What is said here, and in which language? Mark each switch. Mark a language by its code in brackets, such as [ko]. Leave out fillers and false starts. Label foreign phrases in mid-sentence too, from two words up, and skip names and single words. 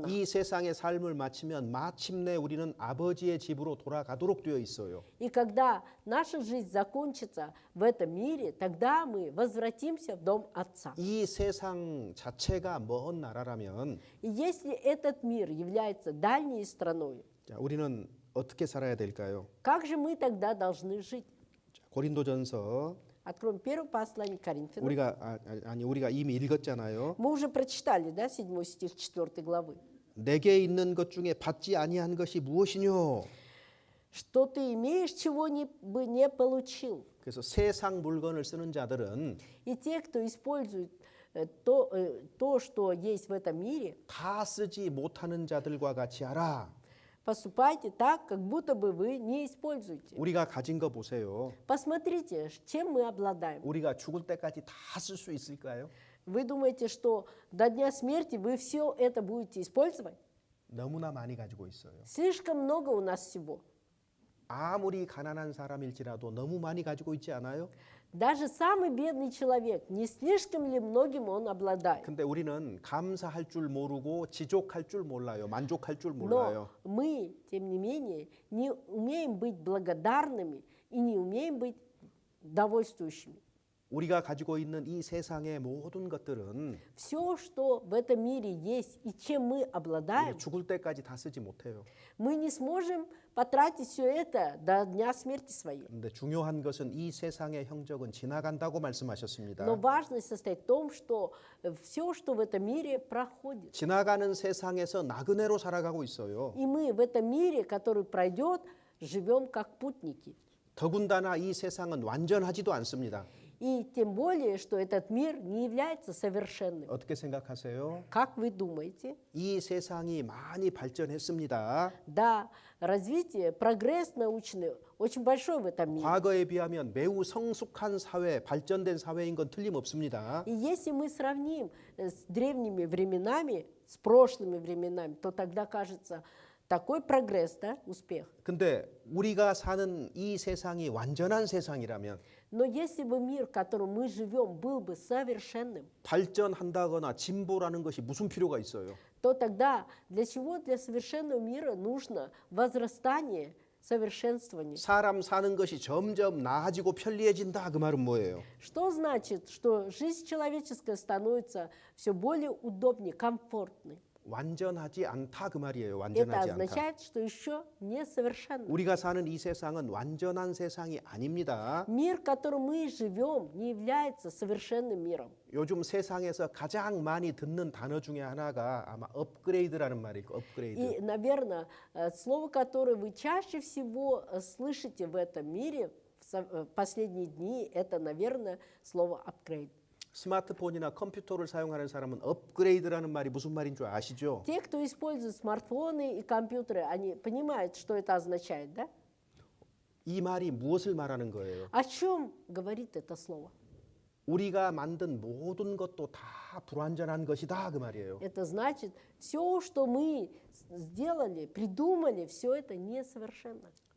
[ko] 이 세상의 삶을 마치면 마침내 우리는 아버지의 집으로 돌아가도록 되어 있어요. [ru] И когда наша жизнь закончится в этом мире, тогда мы возвратимся в дом Отца. [ko] 이 세상 자체가 먼 나라라면 [ru] И если этот мир является дальней страной, [ko] 자, 우리는 어떻게 살아야 될까요? [ru] как же мы тогда должны жить? [ko] 자, 고린도전서 [ru] Откроем первое послание к Коринфянам. [ko] 우리가 이미 읽었잖아요. [ru] Мы уже прочитали, да, 7 стих 4 главы. [ko] 내게 있는 것 중에 받지 아니한 것이 무엇이뇨? [ru] Что ты имеешь, чего бы не получил? [ko] 그래서 세상 물건을 쓰는 자들은 [ru] И те, кто использует то, что есть в этом мире, [ko] 다 쓰지 못하는 자들과 같이 하라. [ru] поступайте так, как будто бы вы не используете. [ko] 우리가 가진 거 보세요. [ru] Посмотрите, чем мы обладаем. [ko] 우리가 죽을 때까지 다 쓸 수 있을까요? [ru] Вы думаете, что до дня смерти вы все это будете использовать? [ko] 너무나 많이 가지고 있어요. [ru] Слишком много у нас всего. [ko] 아무리 가난한 사람일지라도 너무 많이 가지고 있지 않아요? [ru] Даже самый бедный человек, не слишком ли многим он обладает? [ko] 근데 우리는 감사할 줄 모르고 지족할 줄 몰라요. 만족할 줄 [ru] Но [ko] 몰라요. [ru] мы, тем не менее, не умеем быть благодарными и не умеем быть довольствующими. [ko] 우리가 가지고 있는 이 세상의 모든 것들은 [ru] Все, что в этом мире есть и чем мы [ko] 우리 [ru] обладаем, [ko] 죽을 때까지 다 쓰지 못해요. [ru] мы не сможем потратить все это до дня смерти своей. [ko] 근데 중요한 것은 이 세상의 형적은 지나간다고 말씀하셨습니다. [ru] Но важность состоит в том, что все, что в этом мире, проходит. [ko] 지나가는 세상에서 나그네로 살아가고 있어요. [ru] И мы в этом мире, который пройдет, живем как путники. [ko] 더군다나 이 세상은 완전하지도 않습니다. [ru] И тем более, что этот мир не является совершенным. [ko] 어떻게 생각하세요? [ru] Как вы думаете? [ko] 이 세상이 많이 발전했습니다. [ru] Да, развитие, прогресс научный очень большой в этом мире. [ko] 과거에 비하면 매우 성숙한 사회, 발전된 사회인 건 틀림없습니다. [ru] И если мы сравним с древними временами, с прошлыми временами, то тогда кажется такой прогресс, да, успех. [ko] 근데 우리가 사는 이 세상이 완전한 세상이라면 [ru] Но если бы мир, в котором мы живем, был бы совершенным, [ko] 발전한다거나 진보라는 것이 무슨 필요가 있어요? [ru] то тогда для чего для совершенного мира нужно возрастание, совершенствование? [ko] 사람 사는 것이 점점 나아지고 편리해진다 그 말은 뭐예요? [ru] Что значит, что жизнь человеческая становится все более удобнее, комфортной? [ko] 완전하지 않다 그 말이에요. [ru] Это [ko] 완전하지 않다. [ru] означает, что еще несовершенно. [ko] 우리가 사는 이 세상은 완전한 세상이 아닙니다. [ru] Мир, в котором мы живем, не является совершенным миром. [ko] 요즘 세상에서 가장 많이 듣는 단어 중에 하나가 아마 업그레이드라는 말이고 업그레이드. [ru] И, наверное, слово, которое вы чаще всего слышите в этом мире в последние дни, это, наверное, слово upgrade. [ko] 스마트폰이나 컴퓨터를 사용하는 사람은 업그레이드라는 말이 무슨 말인 줄 아시죠? [ru] Те, кто использует смартфоны и компьютеры, они понимают, что это означает, да? [ko] 이 말이 무엇을 말하는 거예요? [ru] О чем говорит это слово? [ko] 우리가 만든 모든 것도 다 불완전한 것이다 그 말이에요. [ru] Это значит, все, что мы сделали, придумали, все это несовершенно.